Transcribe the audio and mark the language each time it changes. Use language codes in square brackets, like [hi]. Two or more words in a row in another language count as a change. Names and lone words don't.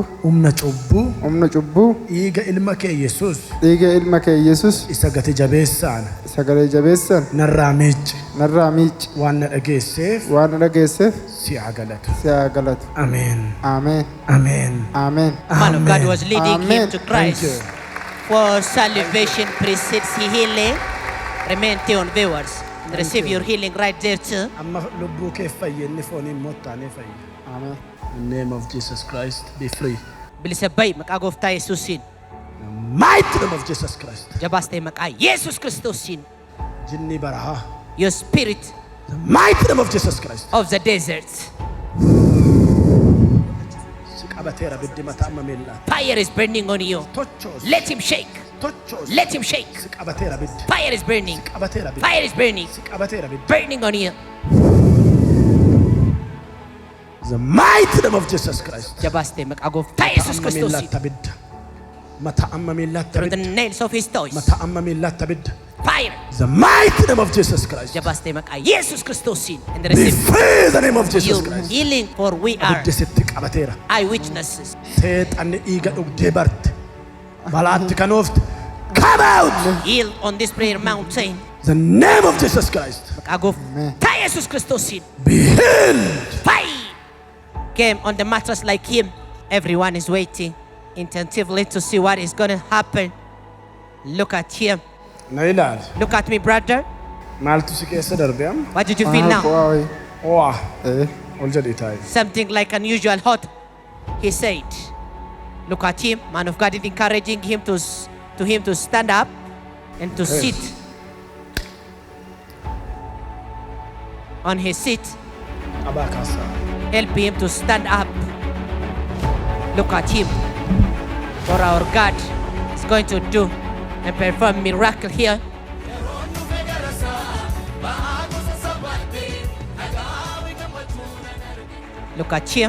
[om] Humna cubbuu. Humna cubbuu. Dhiiga ilma kee Yesuus. Dhiiga ilma kee Yesuus. Isa gati jabeessaan. Isa gati jabeessaan. Narraa miicci. Narraa miicci. Waan na dhageesseef. Waan na dhageesseef. Si haa galatu. Si haa galatu. Ameen. Ameen. Ameen. Ameen. [en] Man of God was leading him to Thank you. Christ. For salvation precedes healing. Remain tuned, viewers. And receive your healing right there too. [om] Amma lubbuu kee fayyinni fooniin mottaanee fayya. Ameen. [en] In the name of Jesus Christ, be free. [om] Bilisa bay maqaa gooftaa Yesuusiin. [en] In the mighty name of Jesus Christ. [om] Jabaastee maqaa Yesuus Kiristoosiin. Jinni barahaa. [en] Your spirit In the mighty name of Jesus Christ. of the desert. [om] Si qabateera biddi mataa amma miillaatti. [en] Fire is burning on you. [om] Tochoos. [en] Let him shake. [om] Tochoos. [en] Let him shake. [om] Si qabateera biddi. [en] Fire is burning. [om] Qabateera biddi. [en] Fire is burning. [om] Si qabateera biddi. [en] Burning on you. In the mighty name of Jesus Christ. [om] Jabaastee maqaa gooftaa Yesuus Amma Kiristoosiin. miillaatti abidda. Mata amma miillaatti [en] Through the [om] abidda. [en] nails of his toes. [om] Mata amma miillaatti abidda. [en] Fire. In the mighty name of Jesus Christ. [om] Jabaastee maqaa Yesuus Kiristoosiin. [en] And Be receive free in the name of Jesus your Christ. healing, for we are [om] Abiddi sitti qabateera. [en] eyewitnesses. [om] Seexanni dhiiga dhugdee barte. Balaatti kan oofte. [en] Come out! Healed on this prayer mountain. In the name of Jesus Christ. [om] Maqaa gooftaa Yesuus Kiristoosiin. [en] Be healed. Fire came on the mattress like him. Everyone is waiting intensively to see what is going to happen. Look at him. [om] Na ilaali. [en] Look at me, brother. [om] Maaltu si keessa darbe amma? [en] What did you feel now? [om] Waa. Ol jedhii taa'i. [en] Something like unusual hot. He said. Look at him. Man of God is encouraging him to stand up and to sit on his seat. [om] Qabaa kaasaa. [en] Help him to stand up. Look at him. For our God is going to do and perform miracle here. Look at him.